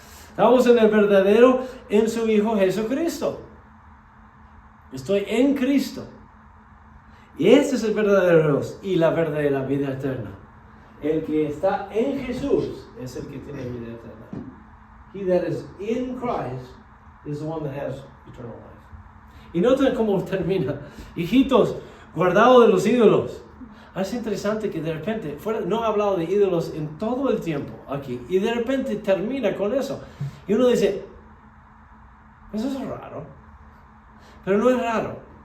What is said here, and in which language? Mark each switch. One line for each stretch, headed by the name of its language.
Spanish: Estamos en el verdadero, en su Hijo Jesucristo. Estoy en Cristo. Y este es el verdadero Dios y la verdadera vida eterna. El que está en Jesús es el que tiene vida eterna.
English: He that is in Christ is the one that has eternal life.
Spanish: Y noten cómo termina. Hijitos, guardados de los ídolos. Es interesante que de repente, no ha hablado de ídolos en todo el tiempo aquí. Y de repente termina con eso. Y uno dice, eso es raro. Pero no es raro.